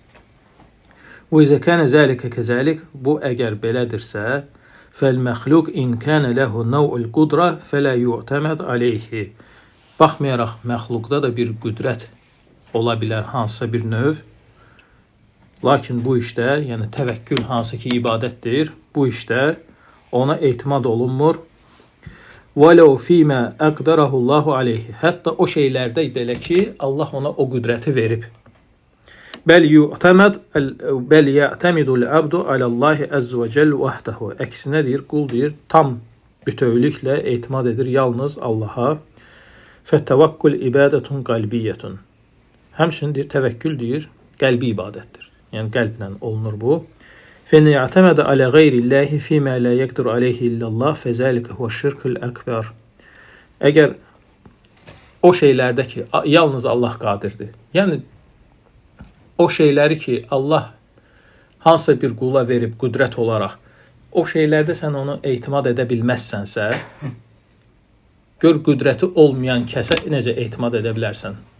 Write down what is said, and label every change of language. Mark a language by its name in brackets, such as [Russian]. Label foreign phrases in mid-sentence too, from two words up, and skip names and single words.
[Arabic] وإذا كان ذلك كذلك, [Azerbaijani] bu əgər belədirsə, [Arabic] فالمخلوق إن كان له نوع القدرة فلا يعتمد عليه. [Azerbaijani] Baxmayaraq, məxluqda da bir qüdrət ola bilər, hansısa bir növ. Lakin bu işdə, yəni təvəkkül hansı ki ibadətdir, bu işdə ona etimad olunmur. [Arabic] وَلَوْ فِي مَا أَقْدَرَهُ اللّٰهُ عَلَيْهِ. [Azerbaijani] Hətta o şeylərdə belə ki, Allah ona o qüdrəti verib. [Arabic] بَلْ يَعْتَمِدُ الْعَبْدُ عَلَى اللّٰهِ عَزَّ وَجَلُّ وَحْدَهُ. [Azerbaijani] Əksinə deyir, qul deyir, tam bütövlüklə etimad edir yalnız Allaha. [Arabic] فَتَّوَكُّلْ إِبَادَةٌ قَلْبِيَّةٌ. [Azerbaijani] Həmçinin deyir, təvəkkül deyir, qəlbi ibadətdir. Yəni qəlblə olunur bu. [Arabic] فَإِنْ يَعْتَمَدَ عَلَى غَيْرِ اللّٰهِ فِي مَا لَا يَقْدِرُ عَلَيْهِ إِلَّا اللّٰهِ فَذَلِكَ هُوَ الشِّرْكُ الْأَكْبَرُ. [Azerbaijani] Əgər o şeylərdə ki, yalnız Allah qadirdir. Yəni, o şeyləri ki, Allah hansısa bir qula verib qüdrət olaraq, o şeylərdə sən onu etimad edə bilməzsənsə, gör qüdrəti olmayan kəsə necə etimad edə bilərsən?